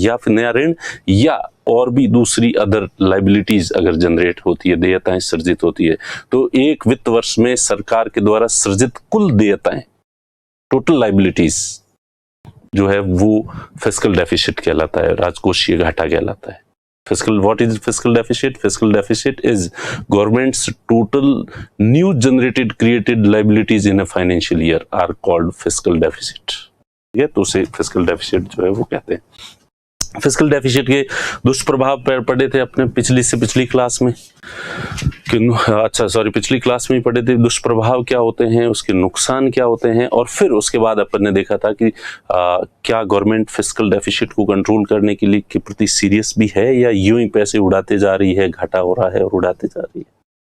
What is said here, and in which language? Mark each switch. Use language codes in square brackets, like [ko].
[hi] या फिर नया ऋण या और भी दूसरी अदर लाइबिलिटीज अगर जनरेट होती है, देयताएं सृजित होती है, तो एक वित्त वर्ष में सरकार के द्वारा सृजित कुल देयताएं, टोटल लाइबिलिटीज जो है वो फिस्कल डेफिसिट कहलाता है, राजकोषीय घाटा कहलाता है। [en] Fiscal, what is fiscal deficit? Fiscal deficit is government's total new generated created liabilities in a financial year are called fiscal deficit. [hi] ये तो उसे fiscal deficit जो है वो कहते हैं। फिस्कल डेफिसिट के दुष्प्रभाव पढ़े थे अपने पिछली क्लास में, पिछली क्लास में पढ़े थे दुष्प्रभाव क्या होते हैं, उसके नुकसान क्या होते हैं। और फिर उसके बाद अपन ने देखा था कि क्या गवर्नमेंट फिस्कल डेफिसिट को कंट्रोल करने के लिए के प्रति सीरियस भी है या यूं ही पैसे उड़ाते जा रही है, घाटा हो रहा है और उड़ाते जा रही है।